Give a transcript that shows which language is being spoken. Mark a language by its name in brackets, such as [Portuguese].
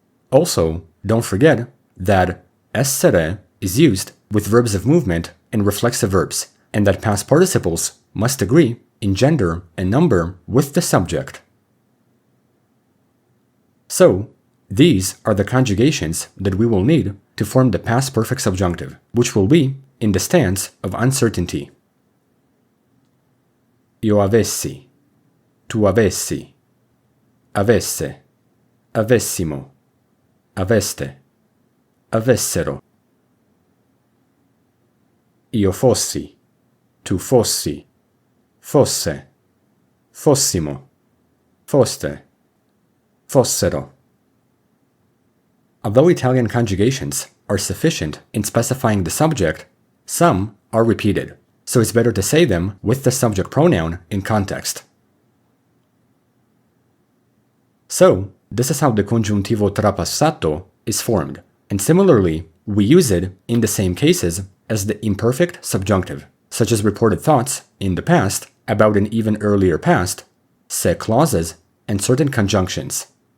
[English] Also, don't forget that essere is used with verbs of movement and reflexive verbs, and that past participles must agree in gender and number with the subject. So, these are the conjugations that we will need to form the past perfect subjunctive, which will be in the stance of uncertainty. [Italian] Io avessi, tu avessi, avesse, avessimo, aveste, avessero. Io fossi, tu fossi, fosse, fossimo, foste, fossero. [English] Although Italian conjugations are sufficient in specifying the subject, some are repeated, so it's better to say them with the subject pronoun in context. So, this is how the congiuntivo trapassato is formed, and similarly, we use it in the same cases as the imperfect subjunctive, such as reported thoughts in the past about an even earlier past, se clauses, and certain conjunctions.